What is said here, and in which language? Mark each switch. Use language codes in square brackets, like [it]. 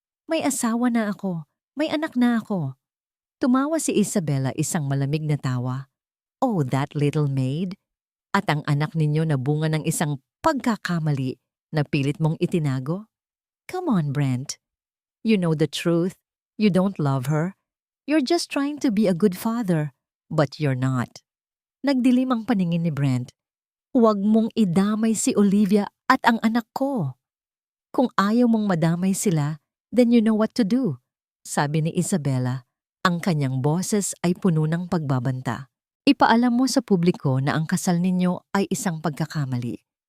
[tl] May asawa na ako, may anak na ako. Tumawa si Isabella, isang malamig na tawa. [en] Oh, that little maid. [tl] At ang anak ninyo na bunga ng isang pagkakamali na pilit mong itinago? [en] Come on, Brent. You know the truth. You don't love her. You're just trying to be a good father. But you're not. [tl] Nagdilim ang paningin ni Brent. Huwag mong idamay si Olivia at ang anak ko. Kung ayaw mong madamay sila, [en] then you know what to do, [tl] sabi ni Isabella. Ang kanyang boses ay puno ng pagbabanta. Ipaalam mo sa publiko na ang kasal ninyo ay isang pagkakamali.